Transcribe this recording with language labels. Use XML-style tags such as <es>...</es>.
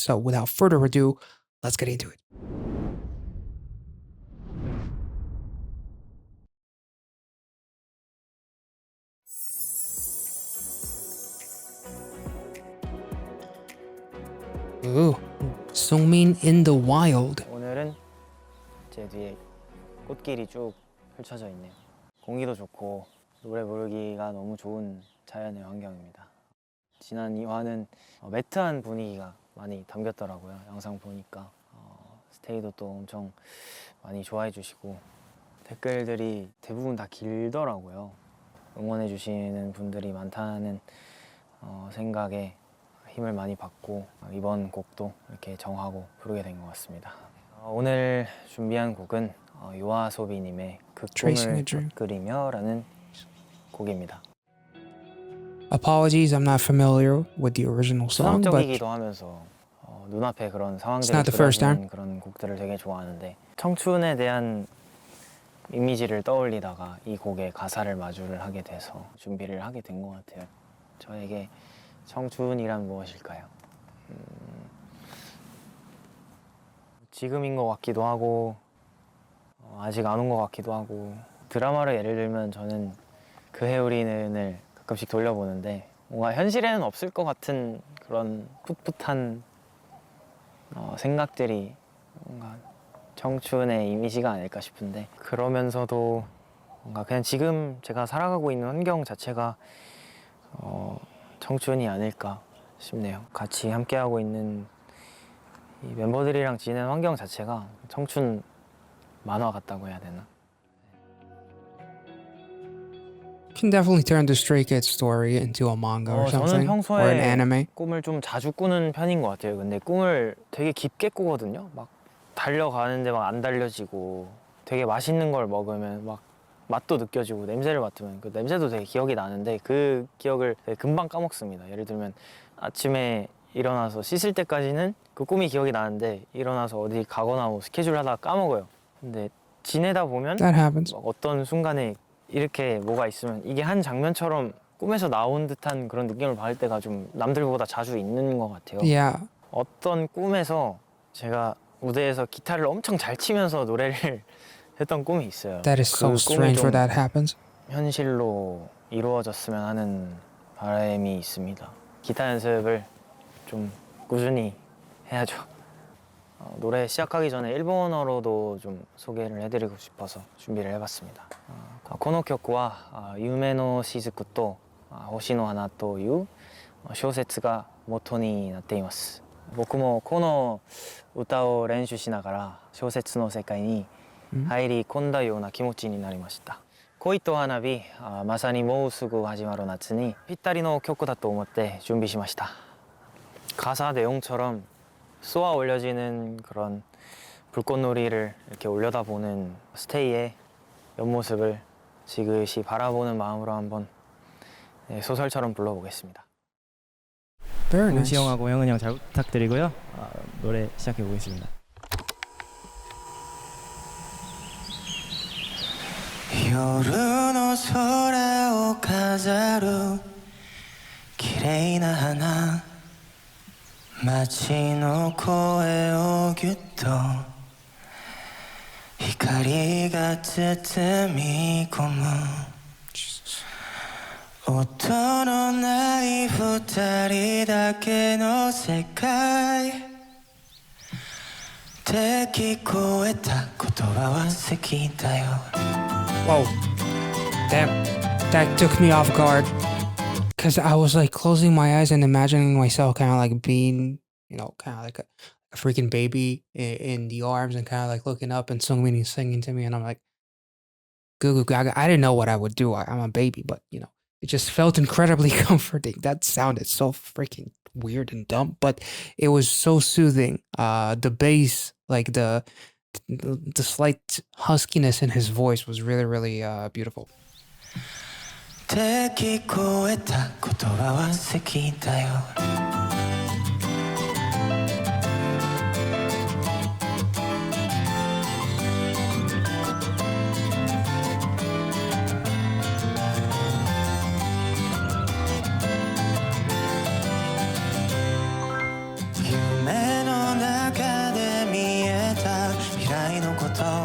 <en>So without further ado, let's get into it. Ooh, Seungmin in the wild.</en> <ko>오늘은 제 뒤에 꽃길이 쭉 펼쳐져 있네요. 공기도 좋고 노래 부르기가 너무 좋은 자연의 환경입니다. 지난 2화는 매트한 분위기가 많이 담겼더라고요. 영상 보니까 스테이도 또 엄청 많이 좋아해 주시고 댓글들이 대부분 다 길더라고요. 응원해 주시는 분들이 많다는 생각에 힘을 많이 받고 이번 곡도 이렇게 정하고 부르게 된 것 같습니다. 오늘 준비한 곡은 요아소비님의 그 꿈을 덧그리며라는 곡입니다.</ko> <en>Apologies, I'm not familiar with the original song, but</en> <ko>수상적이기도 하면서 눈앞에 그런 상황들이 그려지는 그런 곡들을 되게 좋아하는데, 청춘에 대한 이미지를 떠올리다가 이 곡의 가사를 마주를 하게 돼서 준비를 하게 된 것 같아요. 저에게 청춘이란 무엇일까요? 지금인 것 같기도 하고 아직 안 온 것 같기도 하고, 드라마를 예를 들면 저는 그해 우리는을 가끔씩 돌려보는데 뭔가 현실에는 없을 것 같은 그런 풋풋한 생각들이 뭔가 청춘의 이미지가 아닐까 싶은데, 그러면서도 뭔가 그냥 지금 제가 살아가고 있는 환경 자체가 청춘이 아닐까 싶네요. 같이 함께하고 있는 이 멤버들이랑 지내는 환경 자체가 청춘 만화 같다고 해야 되나?</ko> <en>can definitely turn the Stray Kids story into a manga or something, or an anime.</en> <ko>꿈을 좀 자주 꾸는 편인 것 같아요. 근데 꿈을 되게 깊게 꾸거든요. 막 달려가는데 막 안 달려지고, 되게 맛있는 걸 먹으면 막 맛도 느껴지고, 냄새를 맡으면 그 냄새도 되게 기억이 나는데 그 기억을 되게 금방 까먹습니다. 예를 들면 아침에 일어나서 씻을 때까지는 그 꿈이 기억이 나는데 일어나서 어디 가거나 뭐 스케줄 하다가 까먹어요. 근데 지내다 보면 어떤 순간에 이렇게 뭐가 있으면 이게 한 장면처럼 꿈에서 나온 듯한 그런 느낌을 받을 때가 좀 남들보다 자주 있는 것 같아요.</ko> <en>Yeah.</en> <ko>어떤 꿈에서 제가 무대에서 기타를 엄청 잘 치면서 노래를 했던 꿈이 있어요.</ko> <en>That is so strange where that happens.</en> <ko>현실로 이루어졌으면 하는 바람이 있습니다. 기타 연습을 좀 꾸준히 해야죠. 노래 시작하기 전에 일본어로도 좀 소개를 해드리고 싶어서 준비를 해봤습니다.</ko> <ja>この曲は夢の雫と星の花という小説が元になっています。僕もこの歌を練習しながら小説の世界に入り込んだような気持ちになりました。恋と花火、まさにもうすぐ始まる夏にぴったりの曲だと思って準備しました。</ja> <ko>가사 내용처럼 쏘아 올려지는 그런 불꽃놀이를 이렇게 올려다보는 스테이의 옆모습을 지그시 바라보는 마음으로 한번 소설처럼 불러보겠습니다.</ko> <en>Very nice.</en> <ko>은시 형하고 형은 형 잘 부탁드리고요. 노래 시작해 보겠습니다.</ko> <ja>夜の空を飾る綺麗な花街の声をぎゅっと光が包み込む音のない二人だけの世界って聞こえた言葉は咳だよ</ja> <en>Whoa. Damn. That took me off guard. Because I was like closing my eyes and imagining myself kind of like being, you know, kind of like a freaking baby in the arms and kind of like looking up and Seungmin is singing to me. And I'm like, goo goo gaga. I didn't know what I would do. I'm a baby, but, you know, it just felt incredibly comforting. That sounded so freaking weird and dumb, but it was so soothing. The bass, like the slight huskiness in his voice was really, really beautiful.</en> <ja>って聞こえた言葉は咳だよ夢の中で見えた未来のこと夏</ja>